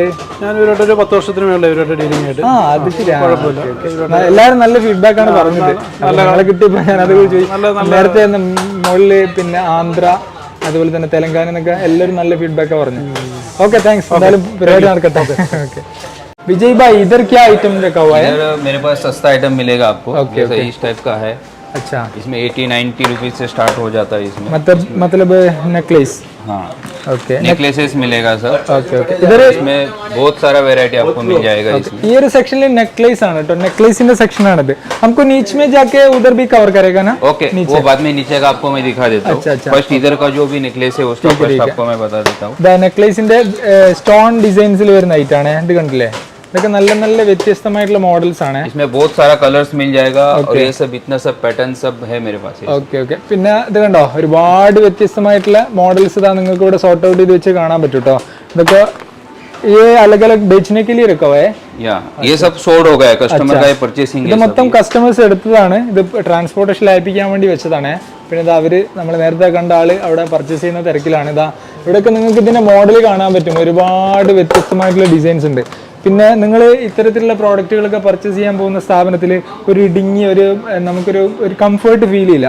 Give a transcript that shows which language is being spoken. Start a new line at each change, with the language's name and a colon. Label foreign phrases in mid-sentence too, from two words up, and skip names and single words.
Malayalam: ഞാൻ ഇവരോട് ഒരു 10 വർഷത്തിന് മേളിൽ ഇവരുടെ ഡീലിംഗ് ആയിട്ട്. അത് ശരിയാണ്. എല്ലാവരും നല്ല ഫീഡ്ബാക്ക് ആണ് പറഞ്ഞത്. നല്ല കിട്ടിയപ്പോ ഞാൻ അത് നേരത്തെ മുകളില് പിന്നെ ആന്ധ്ര അതുപോലെ തന്നെ തെലങ്കാന എന്നൊക്കെ എല്ലാവരും നല്ല ഫീഡ്ബാക്ക് പറഞ്ഞു.
English: Okay, thanks.
Malayalam: എന്തായാലും പരിപാടി നടക്കട്ടെ. ഓക്കെ
Hindi: विजय भाई, इधर क्या आइटम रखा हुआ है? इधर मेरे पास सस्ता आइटम मिलेगा आपको. जैसे इस टाइप का है. अच्छा, इसमें 80-90 रुपीज से स्टार्ट हो जाता है इसमें. मतलब नेकलेस. हाँ, ओके, नेकलेसेस मिलेगा सर.
English: Okay okay. इधर
Hindi: इसमें बहुत सारा वेरायटी आपको मिल जाएगा इसमें. ये सेक्शन में नेकलेस
Malayalam: ആണ് ട്ടോ,
Hindi: नेकलेस सेक्शन ആണ്. हमको नीचे में जाके उधर भी कवर करेगा ना? ओके, वो बाद में नीचे का आपको मैं दिखा देता हूँ. फर्स्ट इधर का जो भी नेकलेस है उसका फर्स्ट आपको मैं बता देता हूँ.
Malayalam: നെക്ലേസിന്റെ സ്റ്റോൺ ഡിസൈൻസിൽ വരുന്ന ഐറ്റാണ്. ഇത് കണ്ടില്ലേ, ഇതൊക്കെ നല്ല നല്ല വ്യത്യസ്തമായിട്ടുള്ള മോഡൽസ് ആണ്.
Hindi: इसमें बहुत सारा कलर्स मिल जाएगा और ये सब इतना सब पैटर्न सब है मेरे पास.
English: Okay okay.
Malayalam: പിന്നെ ഇത് കണ്ടോ, ഒരുപാട് വ്യത്യസ്തമായിട്ടുള്ള മോഡൽസ് ഇതാ നിങ്ങൾക്ക് ഇവിടെ
English: sort out
Malayalam: ചെയ്ത് വെച്ച് കാണാൻ പറ്റും കേട്ടോ.
Hindi: ഇതൊക്കെ ये अलग अलग बेचने के लिए रखा हुआ है. ये सब सोल्ड हो गया है, कस्टमर का परचेसिंग.
Malayalam: ഇത് മൊത്തം കസ്റ്റമേഴ്സ് എടുത്തതാണ്. ഇത് ട്രാൻസ്പോർട്ടേഷൻ അയപ്പിക്കാൻ വേണ്ടി വെച്ചതാണ്. പിന്നെ ഇത് അവര് നമ്മൾ നേരത്തെ കണ്ട ആള് അവിടെ പർച്ചേസ് ചെയ്യുന്ന തിരക്കിലാണ്. ഇതാ ഇവിടെയൊക്കെ നിങ്ങൾക്ക് ഇതിൻ്റെ മോഡൽ കാണാൻ പറ്റും, ഒരുപാട് വ്യത്യസ്തമായിട്ടുള്ള ഡിസൈൻസ് ഉണ്ട്. പിന്നെ നിങ്ങൾ ഇത്തരത്തിലുള്ള പ്രോഡക്റ്റുകളൊക്കെ പർച്ചേസ് ചെയ്യാൻ പോകുന്ന സ്ഥാപനത്തിൽ ഒരു ഇടുങ്ങി നമുക്കൊരു
English: comfort feel
Malayalam: ചെയ്യില്ല.